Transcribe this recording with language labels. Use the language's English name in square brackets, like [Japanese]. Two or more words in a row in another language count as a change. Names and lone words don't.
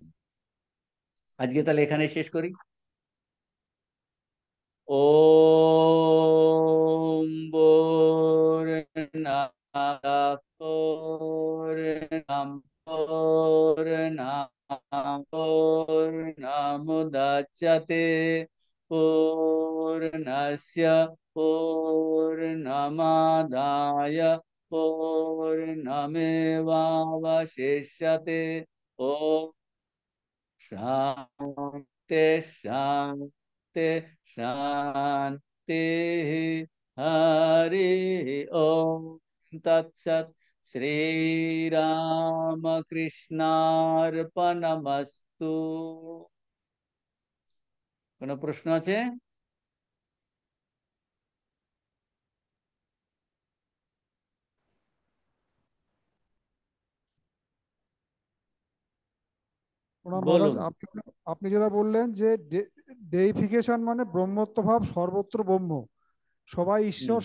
[Bangla] আজকে তাহলে এখানে শেষ করি। [Sanskrit] ওম পূর্ণমুদাচ্যতে পূর্ণস্য পূর্ণমাদায় পূর্ণমেবাবশিষ্যতে। ওম शांति शांति शांति। हरि ओम तत्सत। श्री राम कृष्णार्पणमस्तु। [Bangla] কোনো প্রশ্ন আছে? প্রণাম মহারাজ। বলুন। আপনি আপনি যেটা বললেন যে ডেইফিকেশন মানে ব্রহ্মত্বভাব, সর্বত্র ব্রহ্ম, সবাই ঈশ্বর